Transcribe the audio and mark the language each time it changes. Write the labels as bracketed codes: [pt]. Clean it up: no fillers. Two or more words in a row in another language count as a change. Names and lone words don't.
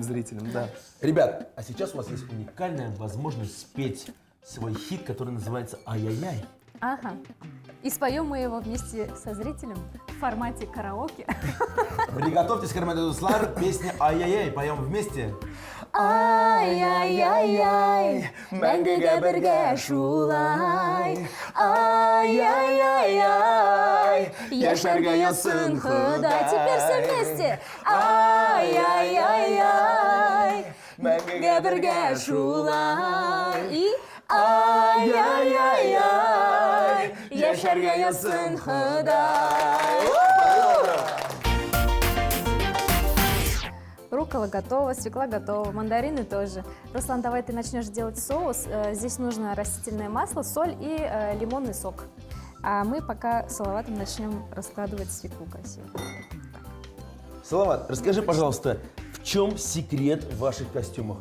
[ru] зрителем. Да. Ребят, а сейчас у вас есть уникальная возможность спеть свой хит, который называется «Ай-яй-яй». Ага. И споем мы его вместе со зрителем в формате караоке. Приготовьтесь, Кармадо Дуслар, песня «Ай-яй-яй». Поем вместе. [tt] Ай-яй-яй-яй, мәңгегә бергә шулай. Ай-яй-яй-яй, яшәргә язсын Ходай. [ru] Теперь все вместе. [tt] Ай-яй-яй-яй, мәңгегә бергә шулай. И ай-яй-яй-яй, яшәргә язсын Ходай. [ru] Руккола Руккола готова, свекла готова, мандарины тоже. Руслан, давай ты начнешь делать соус. Здесь нужно растительное масло, соль и лимонный сок. А мы пока с Салаватом начнем раскладывать свеклу красиво. Салават, расскажи, пожалуйста, в чем секрет в ваших костюмах?